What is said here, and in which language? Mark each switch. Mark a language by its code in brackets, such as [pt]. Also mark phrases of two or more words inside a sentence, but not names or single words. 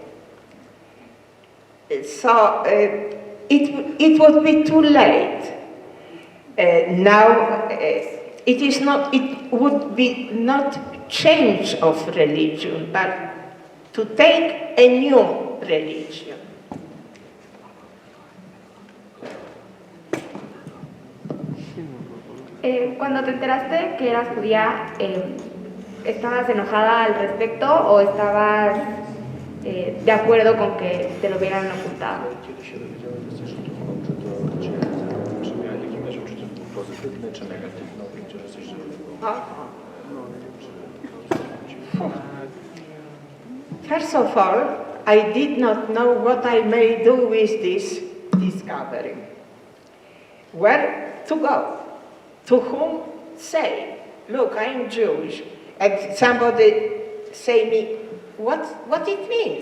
[en] So it would be too late. Now it would be not change of religion, but to take a new religion. [es] Cuando te enteraste que eras judía, ¿estabas enojada al respecto o estabas de acuerdo con que te lo hubieran ocultado? [pl] Kiedy się dowiedziałeś, że jesteś Żydówką, czy miałeś jakieś uczucie pozytywne, czy negatywne, że jesteś Żydówką? [en] First of all, I did not know what I may do with this discovery. Where to go? To whom say, look, I'm Jewish, and somebody say me, what it means?